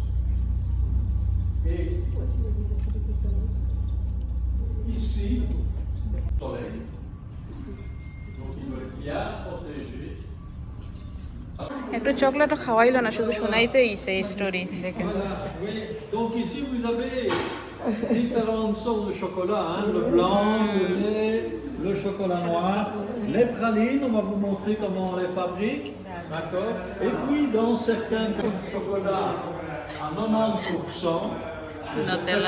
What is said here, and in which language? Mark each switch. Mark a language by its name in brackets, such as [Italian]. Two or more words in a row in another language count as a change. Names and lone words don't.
[French] Et ici, soleil, donc il va être bien protégé. [Bangla] একটু চকলেটও খাওয়াইলো না, শুধু শোনাইতেই সেই স্টোরি দেখেন। [French] Voilà, oui. Donc ici vous avez différentes sortes de chocolat, hein, le blanc, le lait, le chocolat noir, les pralines, on va vous montrer comment on les fabrique, d'accord? Et puis dans certains chocolats à 90%, et c'est très